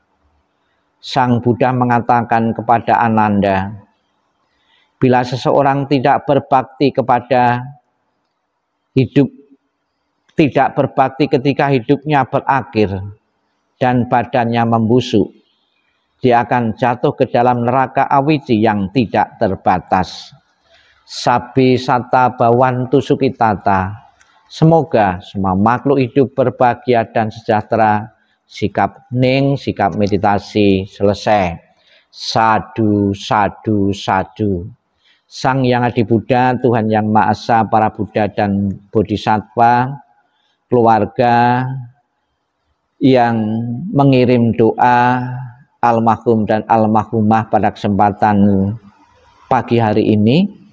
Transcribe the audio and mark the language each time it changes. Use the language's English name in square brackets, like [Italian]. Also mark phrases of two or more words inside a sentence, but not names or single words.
[Indonesian] Sang Buddha mengatakan kepada Ananda, bila seseorang tidak berbakti kepada hidup, tidak berbakti ketika hidupnya berakhir dan badannya membusuk, dia akan jatuh ke dalam neraka awiji yang tidak terbatas. [Pali] Sabi sata bawantu sukitata. [Indonesian] Semoga semua makhluk hidup berbahagia dan sejahtera. Sikap hening, sikap meditasi selesai. [Pali] Sadu, sadu, sadu. [Indonesian] Sang Yang Adi Buddha, Tuhan Yang Maha Esa, para Buddha dan Bodhisattva, keluarga yang mengirim doa almarhum dan almarhumah pada kesempatan pagi hari ini.